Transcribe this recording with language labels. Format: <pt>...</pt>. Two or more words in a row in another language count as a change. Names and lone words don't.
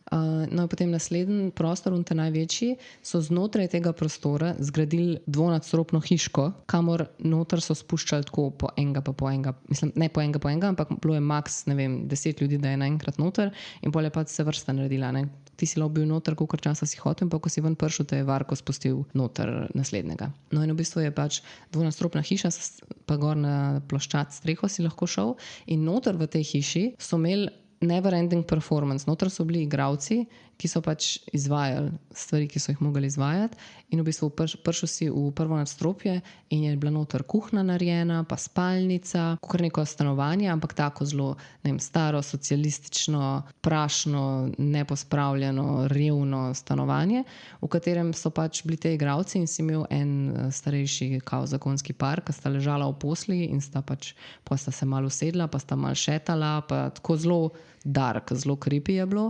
<sl>No in potem naslednji prostor, unte največji, so znotraj tega prostora zgradili dvonadstropno hiško, kamor noter so spuščali tako po enega, mislim, ne po enega, ampak bilo je maks, ne vem, 10 ljudi, da je naenkrat noter in pol je pa se vrsta naredila, ne. Ti si lahko bil noter, kolikor časa si hotel in pa ko si ven prišel, te je Varko spustil noter naslednjega. No in v bistvu je pač dvonadstropna hiša, pa gor na ploščad streho si lahko šel in noter v tej hiši so imeli</sl> <en>never ending performance.</en> <sl>Noter so bili igralci, ki so pač izvajali stvari, ki so jih mogli izvajati. In v bistvu prišel si v prvo nadstropje in je bila noter kuhna narejena, pa spalnica, kar neko stanovanje, ampak tako zelo, ne vem, staro, socialistično, prašno, nepospravljeno, revno stanovanje, v katerem so pač bili te igralci in si imel en starejši kao zakonski par, ki sta ležala v posli in sta pač, pa sta se malo usedla, pa sta malo šetala, pa tako zelo dark, zelo creepy je bilo.</sl>